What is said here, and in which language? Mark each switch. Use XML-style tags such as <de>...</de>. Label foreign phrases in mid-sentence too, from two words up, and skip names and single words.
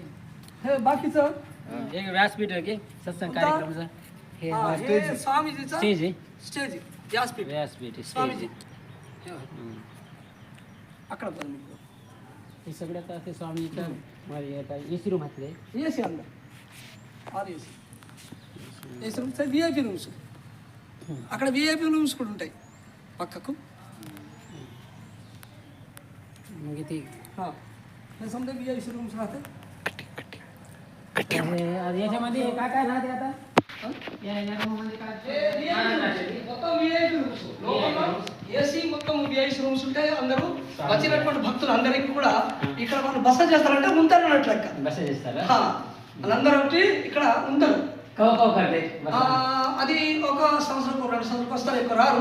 <mr>हे बाकीचं एक व्यासपीठ आहे की सत्संग कार्यक्रमाचं हे स्वामीजीचं स्टेज आहे. स्टेज आहे, व्यासपीठ व्यासपीठ आहे, स्वामीजी. stage. अकरा पर्यंत हे सगळ्यात ते स्वामीचं</mr> <en>AC room</en> <mr>घातले.</mr> <te>ఏసీ అందరు ఆరు</te> <en>AC rooms VIP rooms.</en> <te>అక్కడ</te> <en>VIP rooms</en> <te>కూడా ఉంటాయి పక్కకు.</te> <mr>मग ते समजा</mr> <en>VIP rooms</en> <mr>राहते. याच्यामध्ये काय काय राहते आता</mr> <te>మొత్తం</te> <en>VIP rooms</en> <te>లోపల ఏసీ మొత్తం</te> <en>VIP rooms</en> <te>ఉంటాయి. అందరూ వచ్చినటువంటి భక్తులు అందరికీ కూడా ఇక్కడ వాళ్ళు బస చేస్తారంటే ఉంటారు అన్నట్లు లెక్క. బస చేస్తారా? వాళ్ళందరూ వచ్చి ఇక్కడ ఉంటారు. అది ఒక సంవత్సరం 2 సంవత్సరాలకు వస్తారు, ఎక్కువ రారు.</te>